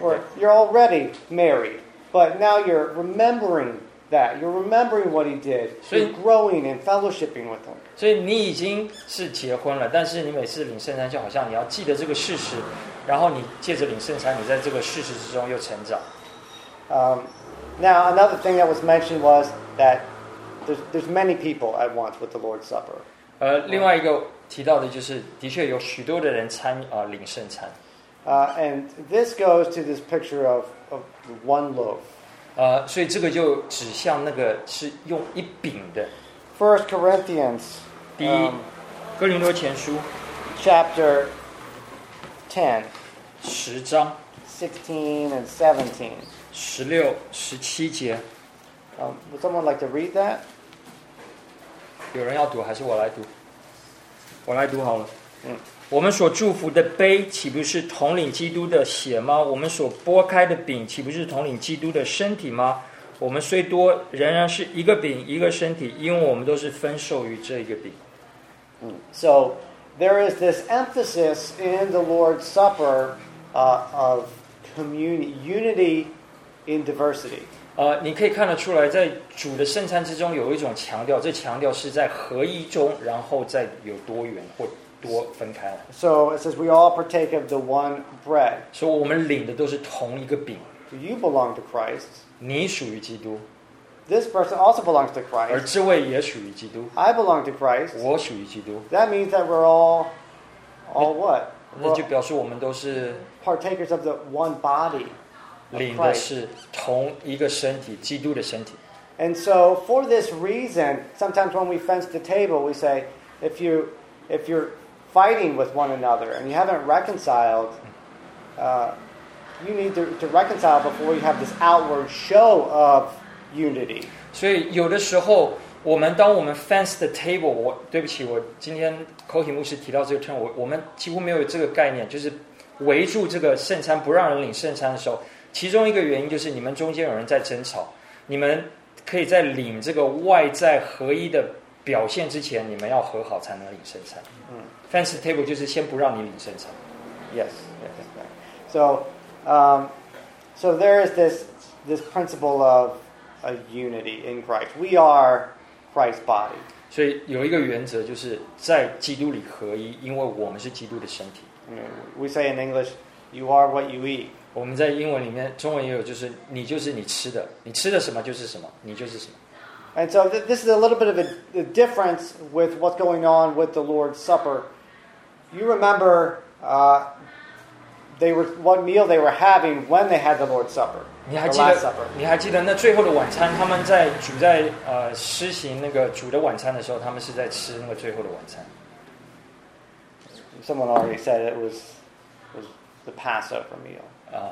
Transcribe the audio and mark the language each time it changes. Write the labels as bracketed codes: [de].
[en] Or you're already married, but now you're remembering that. You're remembering what he did. You're growing and fellowshipping with him. [zh] 所以你已经是结婚了，但是你每次领圣餐就好像你要记得这个事实，然后你借着领圣餐，你在这个事实之中又成长。 [en] Now, another thing that was mentioned was that there's many people at once with the Lord's Supper. [zh] 另外一个提到的就是，的确有许多的人参与领圣餐。 [en] And this goes to this picture of one loaf. [zh] 所以这个就指向那个是用一饼的。 [en] First Corinthians, [zh] 第一，哥林多前书 [en] ，chapter 10, [zh] 十章 [en] ，16 and 17. [zh] 十六、十七节。 [en] Would someone like to read that? [zh] 有人要读，还是我来读？我来读好了。我们所祝福的杯，岂不是统领基督的血吗？我们所擘开的饼，岂不是统领基督的身体吗？我们虽多，仍然是一个饼，一个身体，因为我们都是分受于这一个饼。 [en] So there is this emphasis in the Lord's Supper, of community, unity. In diversity, [zh] 你可以看得出来，在主的圣餐之中有一种强调，这强调是在合一中，然后再有多元或多分开。 [en] So it says we all partake of the one bread. [zh] 所以我们领的都是同一个饼。 [en] You belong to Christ. [zh] 你属于基督。 [en] This person also belongs to Christ. [zh] 而这位也属于基督。 [en] I belong to Christ. [zh] 我属于基督。 [en] That means that we're all what? [zh] 那就表示我们都是 [en] partakers of the one body. [zh] 领的是同一个身体，基督的身体。 [en] And so, for this reason, sometimes when we fence the table, we say, if you're fighting with one another and you haven't reconciled, you need to reconcile before you have this outward show of unity. [zh] 所以有的时候，我们当我们 [en] fence the table， [zh] 我对不起，我今天 Cohen 牧师提到这个 term， 我们几乎没有这个概念，就是围住这个圣餐，不让人领圣餐的时候。其中一个原因就是你们中间有人在争吵，你们可以在领这个外在合一的表现之前你们要和好才能领圣餐。嗯， [en] Fancy table [zh] 就是先不让你领圣餐。 [en] Yes, yes. So, so there is this principle of a unity in Christ. We are Christ's body. [zh] 所以有一个原则就是在基督里合一，因为我们是基督的身体。 [en] We say in English, "You are what you eat." [zh] 我们在英文里面，中文也有，就是你就是你吃的，你吃的什么就是什么，你就是什么。 [en] And so this is a little bit of a difference with what's going on with the Lord's Supper. You remember, what meal they were having when they had the Lord's Supper. [zh] 你还记得？ [en] The Last Supper. [zh] 你还记得那最后的晚餐？他们在主在施行那个主的晚餐的时候，他们是在吃那个最后的晚餐。 [en] Someone already said it was the Passover meal.